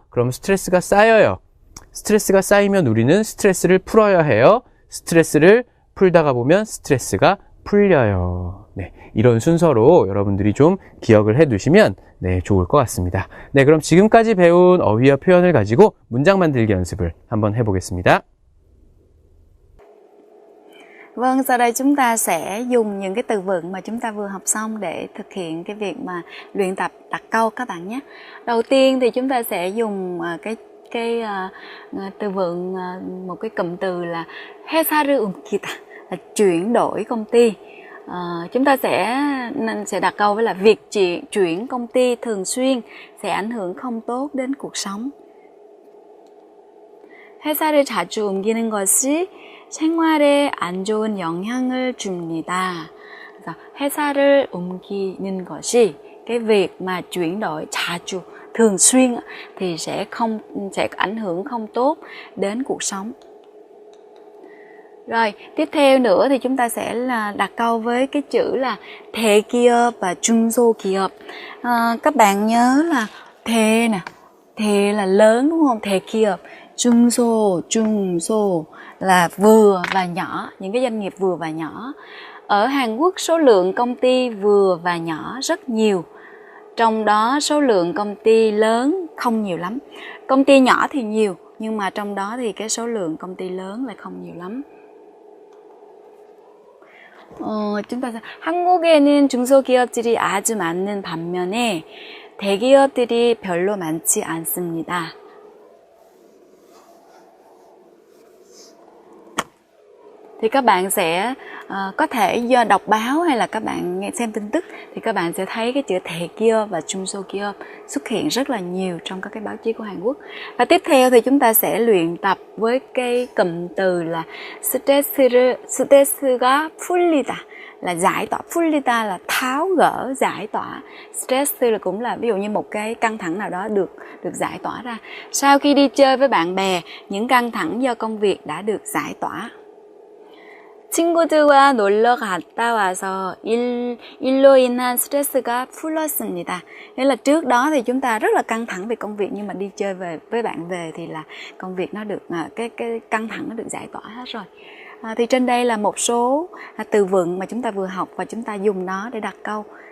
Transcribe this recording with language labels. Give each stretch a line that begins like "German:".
Korean: 그럼 스트레스가 쌓여요. 스트레스가 쌓이면 우리는 스트레스를 풀어야 해요. 스트레스를 풀다가 보면 스트레스가 풀려요. 네, 이런 순서로 여러분들이 좀 기억을 해 두시면 네, 좋을 것 같습니다. 네, 그럼 지금까지 배운 어휘와 표현을 가지고 문장 만들기 연습을 한번 해보겠습니다.
Vietnamese: Vâng, sau đây chúng ta sẽ dùng những cái từ vựng mà chúng ta vừa học xong để thực hiện cái việc mà luyện tập đặt câu các bạn nhé. Đầu tiên thì chúng ta sẽ dùng cái từ vựng, một cái cụm từ là
Korean: 회사를 옮기다,
Vietnamese: là chuyển đổi công ty. Chúng ta sẽ đặt câu với là việc chuyển công ty thường xuyên sẽ ảnh hưởng không tốt đến cuộc sống.
Korean: 회사를 자주 옮기는 것이 생활에 안 좋은 영향을 줍니다. 그래서 회사를 옮기는 것이
Vietnamese: cái việc mà chuyển đổi 자주, thường xuyên thì sẽ ảnh hưởng không tốt đến cuộc sống. Rồi, tiếp theo nữa thì chúng ta sẽ là đặt câu với cái chữ là 대기업 và 중소기업. Các bạn nhớ là 대 nè, 대 là lớn đúng không? 대기업. Trung số là vừa và nhỏ, những cái doanh nghiệp vừa và nhỏ. Ở Hàn Quốc số lượng công ty vừa và nhỏ rất nhiều, trong đó số lượng công ty lớn không nhiều lắm. Công ty nhỏ thì nhiều, nhưng mà trong đó thì cái số lượng công ty lớn lại không nhiều lắm. chúng ta
Korean: 한국에는 중소기업들이 아주 많은 반면에 대기업들이 별로 많지 않습니다.
Vietnamese: Thì các bạn sẽ có thể do đọc báo hay là các bạn nghe xem tin tức thì các bạn sẽ thấy cái chữ 대기업 và 중소기업 xuất hiện rất là nhiều trong các cái báo chí của Hàn Quốc. Và tiếp theo thì chúng ta sẽ luyện tập với cái cụm từ là
Korean: 스트레스가 풀리다
Vietnamese: là giải tỏa, 풀리다 là tháo gỡ, giải tỏa. Stress là cũng là ví dụ như một cái căng thẳng nào đó được giải tỏa ra. Sau khi đi chơi với bạn bè, những căng thẳng do công việc đã được giải tỏa.
Korean: 친구들과 놀러 갔다 와서 일로 인한 스트레스가 풀렸습니다.
Vietnamese: Nghĩa là trước đó thì chúng ta rất là căng thẳng về công việc, nhưng mà đi chơi với bạn về thì là công việc nó được cái căng thẳng nó được giải tỏa hết rồi. Thì trên đây là một số từ vựng mà chúng ta vừa học và chúng ta dùng nó để đặt câu.